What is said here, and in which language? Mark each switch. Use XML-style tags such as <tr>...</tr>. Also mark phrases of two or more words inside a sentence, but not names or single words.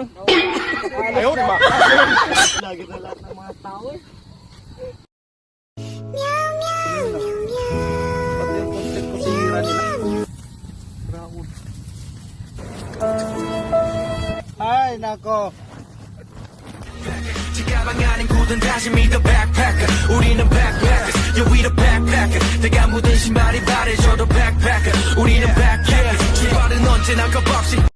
<tl>Ayaw, di ba? Lagi na lahat ng mga tao eh. Meow, meow, meow, meow. Pati yung content ko sihira nila. Ay, nako.</tl> <ko>가방안엔 굳은 다짐이 더 backpacker 우리는</ko> <en>backpackers yeah we the backpacker</en> <ko>내가 묻은 신발이 바래져도 backpacker 우리는 backpackers 출발은 언제나 겁없이</ko>